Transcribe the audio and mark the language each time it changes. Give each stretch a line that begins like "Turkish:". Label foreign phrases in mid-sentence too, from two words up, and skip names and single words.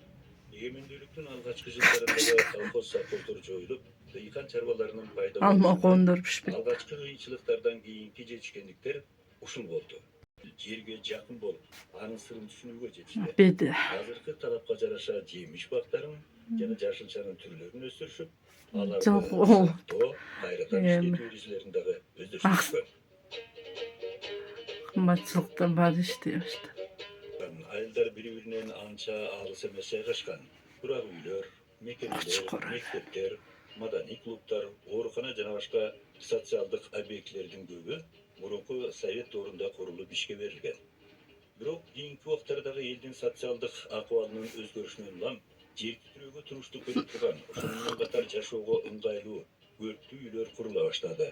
Kyrgyz: Эгемендүүлүктүн алгачкы жылдарында колхоз совхоздор жоюлуп, дыйкан чарбаларынын пайда болуусу алгачкы кыйынчылыктардан кийинки жетишкендиктер ушул болду. Жерге жакын болуп, анын сырын түшүнүүгө жетишти. Азыркы талапка жараша жемиш бактарын жана жашылчанын түрлөрүн өстүрүшүп, аларды кайрадан иштетүү эрежелерин дагы өздөрү Maçlıkta bar işliyor işte. Ayılдар бири-биринен анча алыс эмес жайгашкан. Турак үйлөр, мекемелер, Чукур эле. мектептер, маданий клубтар, оорукана жана башка социалдык объектилердин көбү мурунку совет доорунда курулуп ишке берилген. Бирок кийинки убактардагы элдин социалдык акыбалынын өзгөрүшүнөн улам жер титирөөгө туруштук бере турган, ошону менен катар жашоого ыңгайлуу өрттүү үйлөр курула баштады.